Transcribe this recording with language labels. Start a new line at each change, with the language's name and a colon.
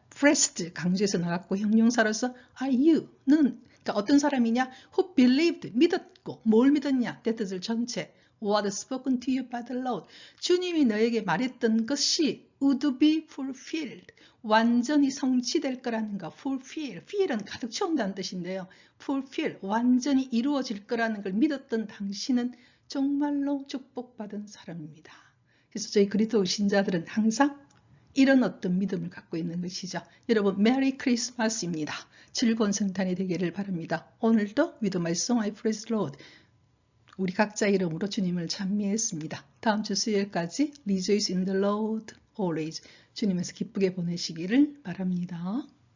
Korean: Blessed 강조해서 나갔고 형용사로서 are you는 그러니까 어떤 사람이냐?
English: Who believed
Korean: 믿었고 뭘 믿었냐? 뜻을 전체
English: What is spoken to you by the Lord.
Korean: 주님이 너에게 말했던 것이
English: would be fulfilled.
Korean: 완전히 성취될 거라는 거.
English: fulfill.
Korean: fill은 가득 채운다는 뜻인데요.
English: fulfill.
Korean: 완전히 이루어질 거라는 걸 믿었던 당신은 정말로 축복받은 사람입니다. 그래서 저희 그리스도 신자들은 항상 이런 어떤 믿음을 갖고 있는 것이죠. 여러분 메리 크리스마스입니다. 즐거운 성탄이 되기를 바랍니다. 오늘도
English: With my song I praise the Lord.
Korean: 우리 각자 이름으로 주님을 찬미했습니다. 다음 주 수요일까지
English: Rejoice in the Lord always.
Korean: 주님에서 기쁘게 보내시기를 바랍니다.